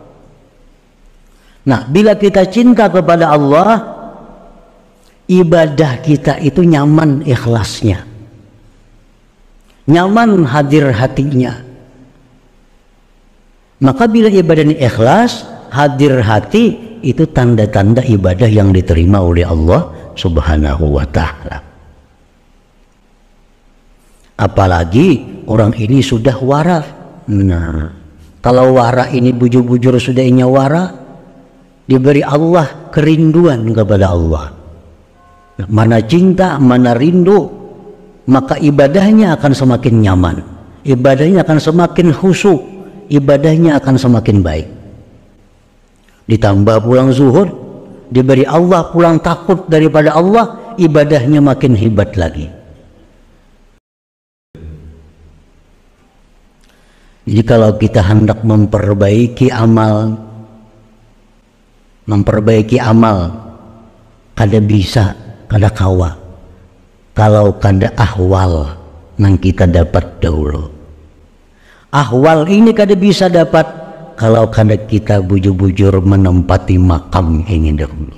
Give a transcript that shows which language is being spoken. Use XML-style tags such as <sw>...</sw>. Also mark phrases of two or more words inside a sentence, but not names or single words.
<id>Nah, bila kita cinta kepada Allah, ibadah kita itu nyaman ikhlasnya, nyaman hadir hatinya. Maka bila ibadah ini ikhlas, hadir hati, itu tanda-tanda ibadah yang diterima oleh Allah</id> <ar>سبحانه وتعالى.</ar> <id>Apalagi orang ini sudah wara.</id> <bjn>Nah, kalau wara ini bujur-bujur sudah inya wara, diberi Allah kerinduan kepada Allah.</bjn> <id>Mana cinta, mana rindu, maka ibadahnya akan semakin nyaman, ibadahnya akan semakin khusyuk, ibadahnya akan semakin baik. Ditambah pulang zuhur, diberi Allah pulang takut daripada Allah, ibadahnya makin hebat lagi. Jadi kalau kita hendak memperbaiki amal,</id> <bjn>kada bisa, kada kawa, kalau kada ahwal yang kita dapat dahulu. Ahwal ini kada bisa dapat kalau kada kita bujur-bujur menempati makam ini dahulu.</bjn>